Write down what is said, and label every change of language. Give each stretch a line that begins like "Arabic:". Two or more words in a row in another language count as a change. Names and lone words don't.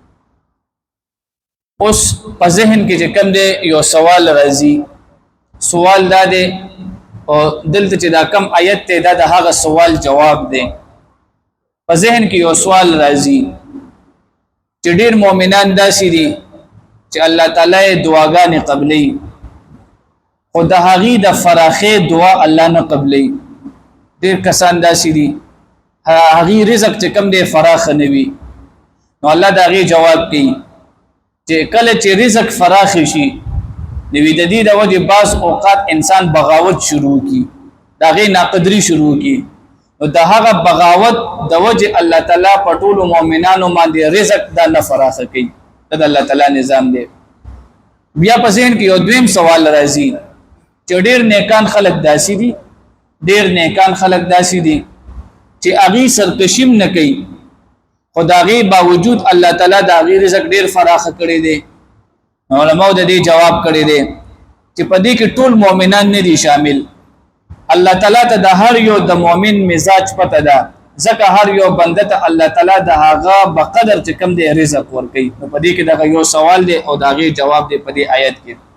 Pashto: اوس په ذهن کې چې کوم دی یو سوال راځي سوال دا دی او دلته چې دا کم آیت ته دا د هغه سوال جواب دی په ذهن کې یو سوال راځي چې ډېر مؤمنان داسې دي چې الله تعالی دعاګانې قبلې خو د هغې د فراخې دعا الله نه قبلې ډېر کسان داسې دي هغې رزق چې کم دی فراخ نه وي نو الله د هغې جواب کوي چې کله چې رزق فراخ شي نو د دې د وجې بعض اوقات انسان بغاوت شروع کی د هغې ناقدري شروع کی نو د هغه بغاوت د وجه الله تعالی په ټولو مؤمنانو باندې رزق دا نه فراخه کوي دا د الله تعالی نظام دی بیا په ذهن کې یو دویم سوال راځي چې ډېر نیکان خلک داسې دي ډېر نیکان خلک داسې دي چې هغې سرکشیم نه کوي خو د هغې باوجود الله تعالی د هغې رزق ډېر فراخه کړی دی علماو د دې جواب کړی دی چې په دې کې ټول مؤمنان نه دي شامل الله تعالی ته د هر یو د مؤمن مزاج پته ده ځکه هر یو بنده ته الله تعالی د هغه بقدر چې کم دی رزق ورکوي نو په دې کې دغه یو سوال دی او د هغې جواب دی په دې آیت کې